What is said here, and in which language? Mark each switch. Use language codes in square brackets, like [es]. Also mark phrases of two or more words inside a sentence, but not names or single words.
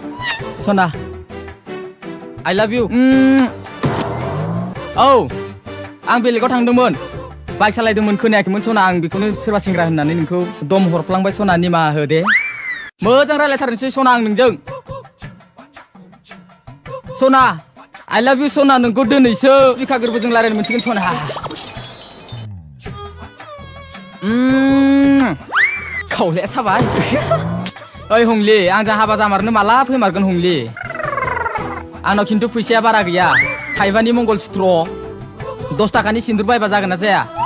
[brx] सना [en] I love you [brx] औ आं बेलेगाव थांदोंमोन बाइक सालायदोंमोन खोनायाखैमोन सना आं बेखौनो सोरबा सेंग्रा होननानै नोंखौ दम हरफ्लांबाय सना निमाहा हो दे मोजां रायलायथारनोसै सना आं नोंजों सना [en] I love you [brx] सना नोंखौ दिनैसो बिखा गोरबोजों रायलायनो मोनसिगोन सना खावलाया साबाय ओइ हंलि आंजों हाबा जामारनो माला फैमारगोन हंलि आंनाव खिन्थु फैसाया बारा गैया थाइबानि मंगल सुत्र 10 थाखानि सिन्दुर बायबा जागोन ना जाया